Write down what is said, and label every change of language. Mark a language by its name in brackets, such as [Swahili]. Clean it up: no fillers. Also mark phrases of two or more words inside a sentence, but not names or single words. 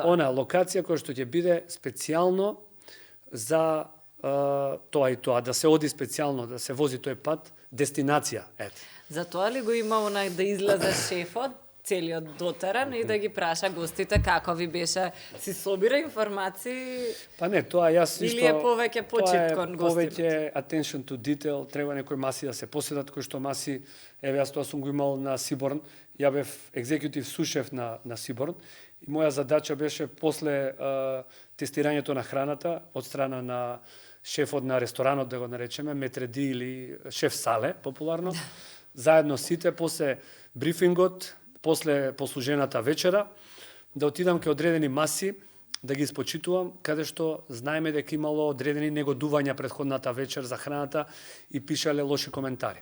[Macedonian] она локација која што ќе биде специјално за тоа и тоа, да се оди специјално, да се вози тој пат, дестинација, ете. За тоа ли го има онај да излезе шефот, целиот дотеран и да ги праша гостите како ви беше, си собира информации? Па не, тоа јас исто... Или е повеќе почит кон гостите? [English] Повеќе attention to detail, [Macedonian] треба некои маси да се поседат, кои што маси, еве јас тоа сум го имал на Сиборн, ја бев екзекутив сушеф на Сиборн, и моја задача беше после тестирањето на храната од страна на шефот на ресторанот, да го наречеме, метреди или шеф сале, популарно, заедно сите, после брифингот, после послужената вечера, да отидам ке одредени маси, да ги испочитувам, каде што знаеме дека имало одредени негодувања претходната вечер за храната и пишале лоши коментари.